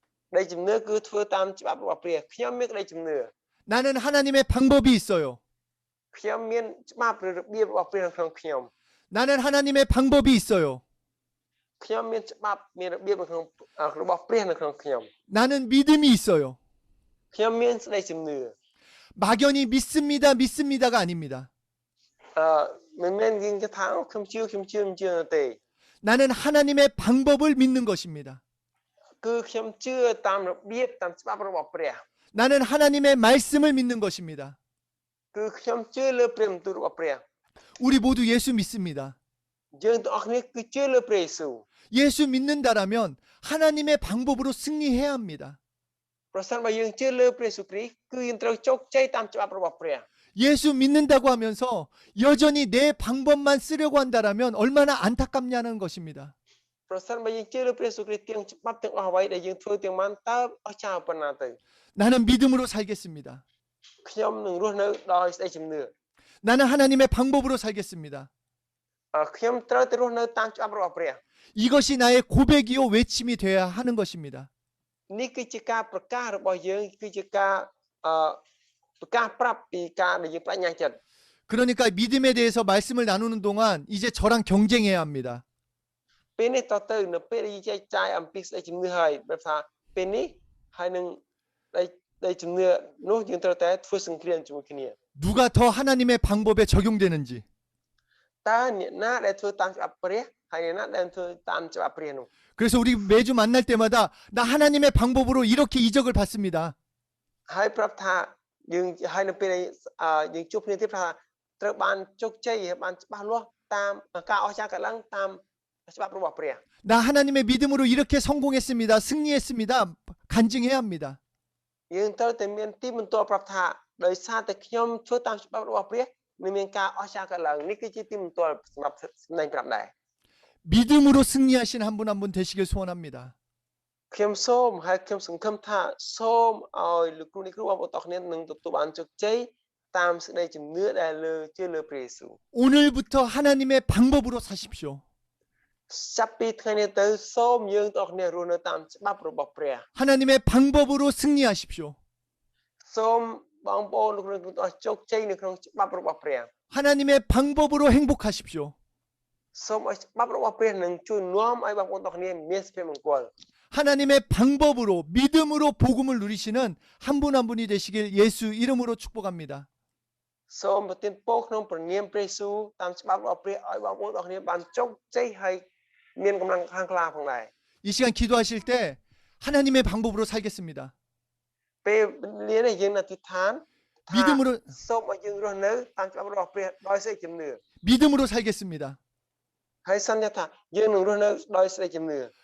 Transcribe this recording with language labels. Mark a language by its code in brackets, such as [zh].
[km] ក្តីជំនឿគឺធ្វើតាមច្បាប់របស់ព្រះខ្ញុំមានក្តីជំនឿ [ko] 나는 하나님의 방법이 있어요. [km] ខ្ញុំមានច្បាប់ឬរបៀបរបស់ព្រះនៅក្នុងខ្ញុំ [ko] 나는 하나님의 방법이 있어요. [km] ខ្ញុំមានច្បាប់មានរបៀបនៅក្នុងរបស់ព្រះនៅក្នុងខ្ញុំ [ko] 나는 믿음이 있어요. [km] ខ្ញុំមានស្តីជំនឿ [ko] 막연히 믿습니다가 아닙니다. [km] មិនមែនយើងគិតថាខ្ញុំជឿទេ [ko] 나는 하나님의 방법을 믿는 것입니다. [km] គឺខ្ញុំជឿតាមរបៀបតាមច្បាប់របស់ព្រះ [ko] 나는 하나님의 말씀을 믿는 것입니다. [km] គឺខ្ញុំជឿលើព្រះបន្ទូលរបស់ព្រះ [ko] 우리 모두 예수 믿습니다. [km] យើងទាំងអស់គ្នាគឺជឿលើព្រះយេស៊ូវ [ko] 예수 믿는다라면 하나님의 방법으로 승리해야 합니다. [km] ប្រសិនបើយើងជឿលើព្រះយេស៊ូវគ្រីស្ទគឺយើងត្រូវជោគជ័យតាមច្បាប់របស់ព្រះ [ko] 예수 믿는다고 하면서 여전히 내 방법만 쓰려고 한다라면 얼마나 안타깝냐는 것입니다. [km] ប្រសិនបើយើងជឿលើព្រះយេស៊ូវគ្រីស្ទទាំងច្បាប់ទាំងអស់អ្វីដែលយើងធ្វើទាំងបានតើអស់ចោលប៉ុណ្ណាទៅ [ko] 나는 믿음으로 살겠습니다. [km] ខ្ញុំនឹងរស់នៅដោយស្តីជំនឿ [ko] 나는 하나님의 방법으로 살겠습니다. [km] ខ្ញុំត្រូវតែរស់នៅតាមច្បាប់របស់ព្រះ [ko] 이것이 나의 고백이요 외침이 되어야 하는 것입니다. [km] នេះគឺជាការប្រកាសរបស់យើងគឺជាការប្រកាសប្រាប់ពីការដែលយើងបញ្ញាចិត្ត [ko] 그러니까 믿음에 대해서 말씀을 나누는 동안 이제 저랑 경쟁해야 합니다. [km] ពេលនេះតទៅនៅពេលដែលយើងចែកចាយអំពីស្តីជំនឿហើយបែបថាពេលនេះហើយនឹងដែលជំនឿនោះយើងត្រូវតែធ្វើសង្គ្រាមជាមួយគ្នា [ko] 누가 더 하나님의 방법에 적용되는지 [km] តើអ្នកណាដែលធ្វើតាមច្បាប់ព្រះហើយអ្នកណាដែលធ្វើតាមច្បាប់ព្រះនោះ [ko] 그래서 우리 매주 만날 때마다 나 하나님의 방법으로 이렇게 이적을 받습니다. [km] ហើយប្រាប់ថាយើងហើយនៅពេលយើងជួបគ្នាទៀតថាត្រូវបានជោគជ័យហើយបានច្បាស់លាស់តាមការអស្ចារ្យកើតឡើងតាមច្បាប់របស់ព្រះ [ko] 나 하나님의 믿음으로 이렇게 성공했습니다. 승리했습니다. 간증해야 합니다. [km] យើងត្រូវតែមានទីបន្ទាល់ប្រាប់ថាដោយសារតែខ្ញុំធ្វើតាមច្បាប់របស់ព្រះនឹងមានការអស្ចារ្យកើតឡើងនេះគឺជាទីបន្ទាល់សម្រាប់សម្ដែងប្រាប់ដែរ [ko] 믿음으로 승리하신 한 분 한 분 되시길 소원합니다. [km] ខ្ញុំសូមហើយខ្ញុំសង្ឃឹមថាសូមឲ្យលោកគ្រូនេះគ្រូបងប្អូនទាំងគ្នានឹងទទួលបានជោគជ័យតាមសេចក្តីជំនឿដែលជឿលើព្រះយេស៊ូវ [ko] 오늘부터 하나님의 방법으로 사십시오. [km] ចាប់ពីថ្ងៃនេះទៅសូមយើងទាំងគ្នារស់នៅតាមច្បាប់របស់ព្រះ [ko] 하나님의 방법으로 승리하십시오. [km] សូមបងប្អូនលោកគ្រូទាំងអស់ជោគជ័យនៅក្នុងច្បាប់របស់ព្រះ [ko] 하나님의 방법으로 행복하십시오. [km] សូមឲ្យច្បាប់របស់ព្រះនឹងជួយនាំឲ្យបងប្អូនទាំងគ្នាមានសុភមង្គល [ko] 하나님의 방법으로 믿음으로 복음을 누리시는 한 분 한 분이 되시길 예수 이름으로 축복합니다. [km] សូមប្រទានពរក្នុងព្រះនាមព្រះយេស៊ូវតាមច្បាប់របស់ព្រះឲ្យបងប្អូនទាំងគ្នាបានជោគជ័យហើយមានកម្លាំងខាងខ្លាផងដែរ [ko] 이 시간 기도하실 때 하나님의 방법으로 살겠습니다. [km] ពេលវេលានេះយើងនៅទីឋានថា [ko] 믿음으로 [km] សូមឲ្យយើងរស់នៅតាមច្បាប់របស់ព្រះដោយសេចក្ដីជំនឿ [ko] 믿음으로 살겠습니다. [km] ហើយសន្យាថាយើងនឹងរស់នៅដោយសេចក្ដីជំនឿ